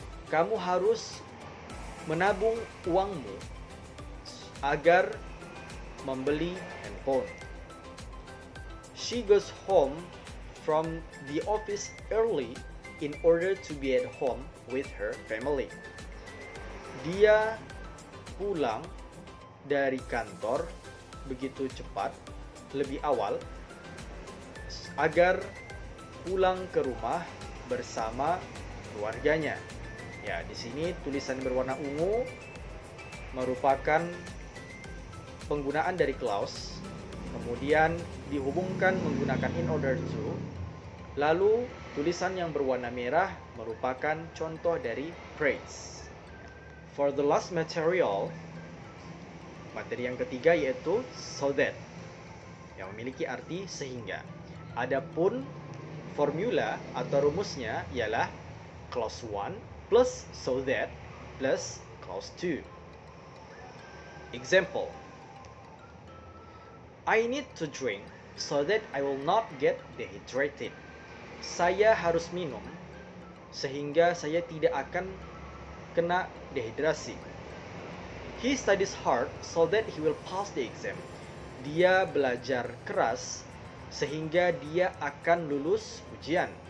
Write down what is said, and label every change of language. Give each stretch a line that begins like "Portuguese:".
Indonesian: Kamu harus menabung uangmu agar membeli handphone.
English: She goes home from the office early in order to be at home with her family.
Indonesian: Dia pulang dari kantor begitu cepat, lebih awal, agar pulang ke rumah bersama keluarganya. Ya, di sini tulisan berwarna ungu merupakan penggunaan dari clause, kemudian dihubungkan menggunakan in order to, lalu tulisan yang berwarna merah merupakan contoh dari phrase.
English: For the last material,
Indonesian: materi yang ketiga yaitu so that, yang memiliki arti sehingga. Adapun formula atau rumusnya ialah clause 1 plus so that plus clause 2.
English: Example, I need to drink so that I will not get dehydrated.
Indonesian: Saya harus minum sehingga saya tidak akan kena dehidrasi.
English: He studies hard so that he will pass the exam.
Indonesian: Dia belajar keras sehingga dia akan lulus ujian.